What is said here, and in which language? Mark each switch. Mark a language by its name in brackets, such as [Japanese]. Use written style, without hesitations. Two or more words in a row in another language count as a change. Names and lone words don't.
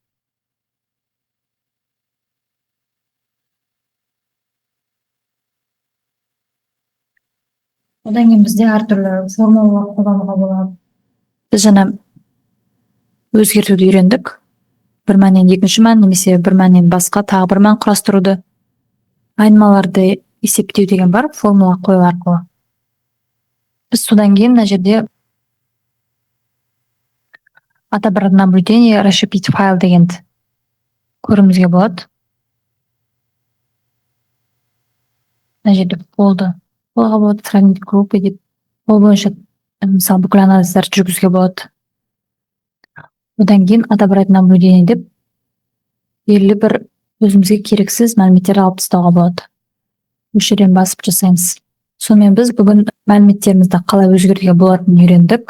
[Kazakh] Одан кейін бізде әртүрлі формулалар қолдануға болады. Біз жаңа өзгертуді үйрендік. Бір мәннен екінші мән, немесе бір мәннен басқа тағы бір мән құрастыруды. Айнымаларды есептеу деген бар, формула қою арқылы. Біз содан кейін мына жерде [Russian] отобрать наблюдение, расширить файл [Kazakh] дегенді көруімізге болады. Мына жерде болды. Олға болады [Russian] сравнить группы [Kazakh] деп. Ол бойынша мысалы бүкіл анализдерді жүргізуге болады. Одан кейін [Russian] отобрать наблюдение [Kazakh] деп белгілі бір өзімізге керексіз мәліметтерді алып тастауға болады. Осы жерден басып жасаймыз. Сонымен біз бүгін мәліметтерімізді қалай өзгертуге болатынын үйрендік.